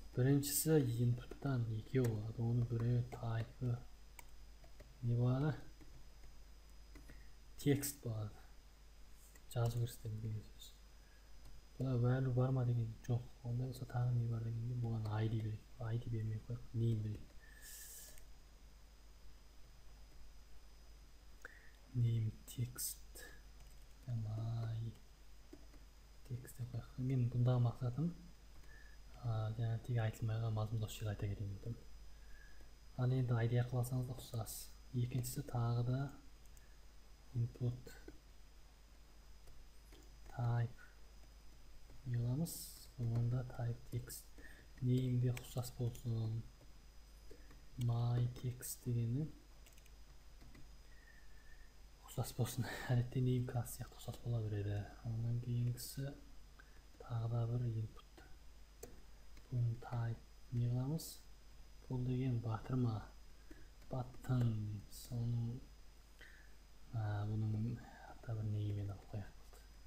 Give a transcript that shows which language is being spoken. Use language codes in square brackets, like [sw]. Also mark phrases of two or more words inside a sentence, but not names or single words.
[kk] Біріншісі input-тан 2 болады. Оны біреу type не болады? Текст болады. Жазу көрсетеміз деген сөз. Бұда value бар ма деген жоқ. Онда болса тағы не бар дегенде бұған ID берейік. ID бермей қойып, name берейік. [en] Name text text [kk] деп қойық. Мен бұндағы мақсатым жаңа тек айтылмайға мазмұндаушы жерге айта кетейін дедім. Ал енді ID арқылы алсаңыз да ұқсас. Екіншісі тағы да [en] input type [kk] не қыламыз? Онда [en] type text name'ге [kk] ұқсас болсын. [en] My text [kk] дегені ұқсас болсын. Әдетте name class сияқты ұқсас бола береді. Ондан кейінгісі тағы да бір input. Бұл type не қыламыз? Бұл деген батырма. Button. Соның бұның ата бір name-мен алып қояқ болды.